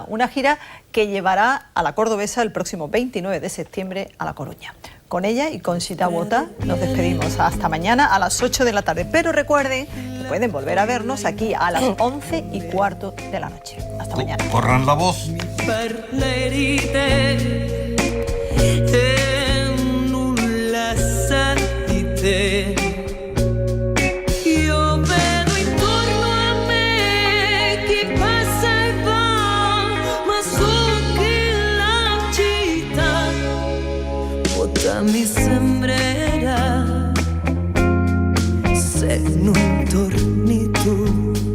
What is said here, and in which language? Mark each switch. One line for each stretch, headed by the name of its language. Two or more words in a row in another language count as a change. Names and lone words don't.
Spanish: Una gira que llevará a la cordobesa el próximo 29 de septiembre a La Coruña. Con ella y con Chita Bota nos despedimos hasta mañana a las 8 de la tarde. Pero recuerden que pueden volver a vernos aquí a las 11:15 de la noche. Hasta mañana. Corran la voz.
Italian: Io vedo intorno a me chi passa e va, ma so che la città vuota mi sembrerà se non torni tu.